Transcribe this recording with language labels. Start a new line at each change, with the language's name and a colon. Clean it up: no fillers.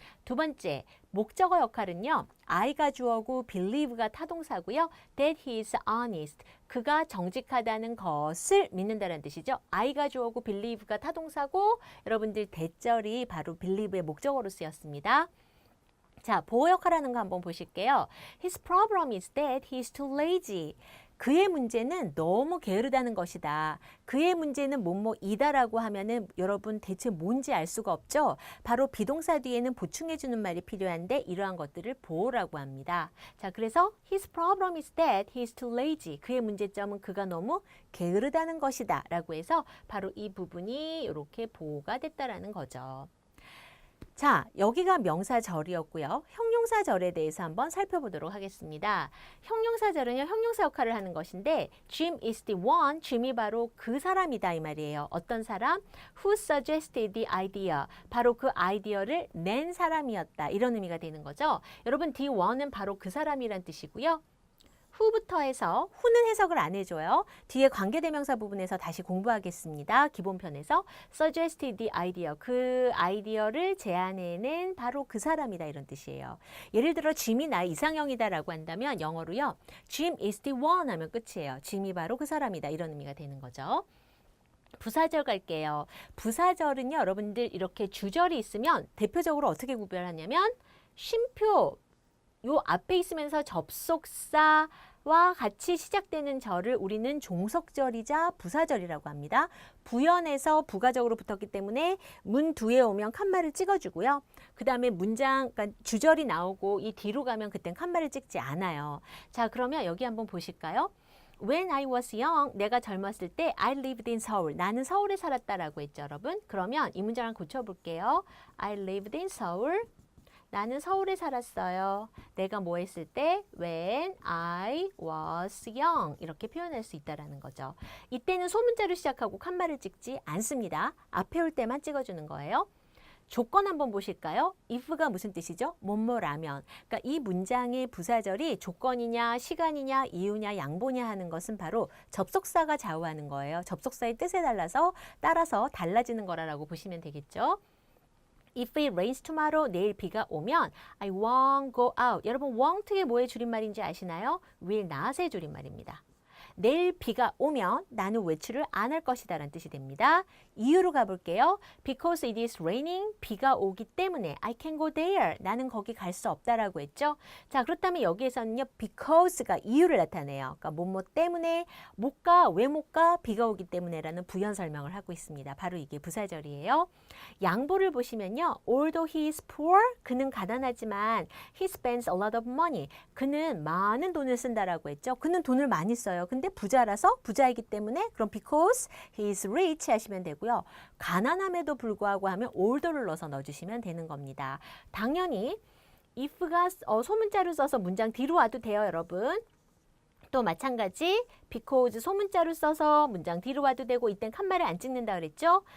Korean: 두 번째, 목적어 역할은요. I가 주어고 believe가 타동사고요.
English: That he is honest.
Korean: 그가 정직하다는 것을 믿는다는 뜻이죠. I가 주어고 believe가 타동사고 여러분들 대절이 바로 believe의 목적어로 쓰였습니다. 자, 보호 역할하는 거 한번 보실게요.
English: His problem is that he is too lazy.
Korean: 그의 문제는 너무 게으르다는 것이다. 그의 문제는 뭐뭐이다라고 하면은 여러분 대체 뭔지 알 수가 없죠. 바로 비동사 뒤에는 보충해주는 말이 필요한데 이러한 것들을 보호라고 합니다. 자, 그래서
English: his problem is that he is too lazy.
Korean: 그의 문제점은 그가 너무 게으르다는 것이다 라고 해서 바로 이 부분이 이렇게 보호가 됐다라는 거죠. 자, 여기가 명사절이었고요. 형용사절에 대해서 한번 살펴보도록 하겠습니다. 형용사절은요, 형용사 역할을 하는 것인데
English: Jim is the one,
Korean: Jim이 바로 그 사람이다 이 말이에요. 어떤 사람?
English: Who suggested the idea.
Korean: 바로 그 아이디어를 낸 사람이었다. 이런 의미가 되는 거죠. 여러분, the one은 바로 그 사람이란 뜻이고요. who부터 해서 who는 해석을 안 해줘요. 뒤에 관계대명사 부분에서 다시 공부하겠습니다. 기본편에서
English: suggested the idea.
Korean: 그 아이디어를 제안해낸 바로 그 사람이다 이런 뜻이에요. 예를 들어 짐이 나 이상형이다 라고 한다면 영어로요.
English: Jim is the one
Korean: 하면 끝이에요. 짐이 바로 그 사람이다 이런 의미가 되는 거죠. 부사절 갈게요. 부사절은요. 여러분들 이렇게 주절이 있으면 대표적으로 어떻게 구별하냐면 쉼표 요 앞에 있으면서 접속사와 같이 시작되는 절을 우리는 종속절이자 부사절이라고 합니다. 부연해서 부가적으로 붙었기 때문에 문 뒤에 오면 칸말을 찍어주고요. 그 다음에 문장, 그러니까 주절이 나오고 이 뒤로 가면 그땐 칸말을 찍지 않아요. 자, 그러면 여기 한번 보실까요?
English: When I was young,
Korean: 내가 젊었을 때
English: I lived in Seoul.
Korean: 나는 서울에 살았다라고 했죠, 여러분. 그러면 이 문장을 고쳐볼게요.
English: I lived in Seoul.
Korean: 나는 서울에 살았어요. 내가 뭐 했을 때?
English: When I was young.
Korean: 이렇게 표현할 수 있다는 거죠. 이때는 소문자로 시작하고 칸말을 찍지 않습니다. 앞에 올 때만 찍어주는 거예요. 조건 한번 보실까요? if가 무슨 뜻이죠? 뭐뭐라면. 그러니까 이 문장의 부사절이 조건이냐, 시간이냐, 이유냐, 양보냐 하는 것은 바로 접속사가 좌우하는 거예요. 접속사의 뜻에 따라서 달라지는 거라고 보시면 되겠죠.
English: If it rains tomorrow,
Korean: 내일 비가 오면
English: I won't go out.
Korean: 여러분 won't의 뭐의 줄임말인지 아시나요? will not의 줄임말입니다. 내일 비가 오면 나는 외출을 안 할 것이다 라는 뜻이 됩니다. 이유로 가볼게요.
English: Because it is raining,
Korean: 비가 오기 때문에
English: I can go there,
Korean: 나는 거기 갈 수 없다라고 했죠. 자, 그렇다면 여기에서는요. Because가 이유를 나타내요. 그러니까 뭐뭐 때문에 못 가, 왜 못 가? 비가 오기 때문에 라는 부연 설명을 하고 있습니다. 바로 이게 부사절이에요. 양보를 보시면요.
English: Although he is poor,
Korean: 그는 가난하지만
English: he spends a lot of money,
Korean: 그는 많은 돈을 쓴다라고 했죠. 그는 돈을 많이 써요. 근데 부자라서 부자이기 때문에 그럼
English: because he is rich
Korean: 하시면 되고요. 가난함에도 불구하고 하면 although를 넣어서 넣어주시면 되는 겁니다. 당연히 if가 소문자로 써서 문장 뒤로 와도 돼요, 여러분. 또 마찬가지 because 소문자로 써서 문장 뒤로 와도 되고 이땐 칸말을 안 찍는다 그랬죠.